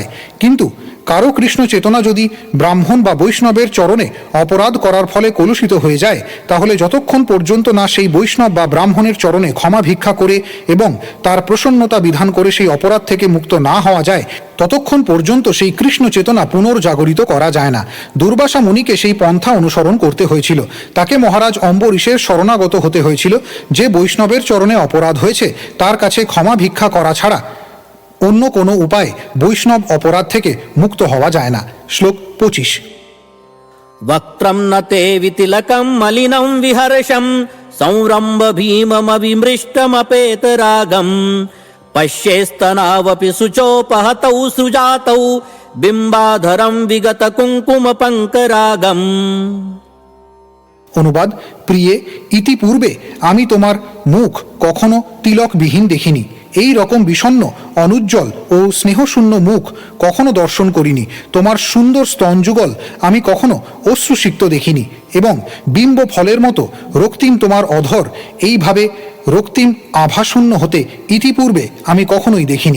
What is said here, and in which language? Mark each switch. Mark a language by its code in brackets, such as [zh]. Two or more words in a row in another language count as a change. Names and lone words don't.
[bn] কিন্তু কারো কৃষ্ণ চেতনা যদি ব্রাহ্মণ বা বৈষ্ণবের চরণে অপরাধ করার ফলে কলুষিত হয়ে যায়, তাহলে যতক্ষণ পর্যন্ত না সেই বৈষ্ণব বা ব্রাহ্মণের চরণে ক্ষমা ভিক্ষা করে এবং তার প্রসন্নতা বিধান করে সেই অপরাধ থেকে মুক্ত না হওয়া যায়, ততক্ষণ পর্যন্ত সেই কৃষ্ণ চেতনা পুনর্জাগরিত করা যায় না। দুর্বাসা মুনিকে সেই পন্থা অনুসরণ করতে হয়েছিল। তাকে মহারাজ অম্বরীশের শরণাগত হতে হয়েছিল। যে বৈষ্ণবের চরণে অপরাধ হয়েছে, তার কাছে ক্ষমা ভিক্ষা করা ছাড়া অন্য কোনো উপায় বৈষ্ণব অপরাধ থেকে মুক্ত হওয়া যায় না। শ্লোক 25। [sa] वक्त्रं न ते वितिलकं मलिनं विहर्षं संरम्भ भीममविमृष्टमपेतरागं पश्येस्तनावपि शुचोपहतौ सृजातौ बिम्बाधरं विगत कुङ्कुमपङ्करागम्। [bn] অনুবাদ: প্রিয়ে, ইতিপূর্বে আমি তোমার মুখ কখনো তিলকবিহীন দেখিনি। এই রকম বিষণ্ণ, অনুজ্জ্বল ও স্নেহশূন্য মুখ কখনো দর্শন করিনি। তোমার সুন্দর স্তনযুগল আমি কখনো অশ্রুসিক্ত দেখিনি, এবং বিম্ব ফলের মতো রক্তিম তোমার অধর এইভাবে রক্তিম আভাশূন্য হতে ইতিপূর্বে আমি কখনোই দেখিনি।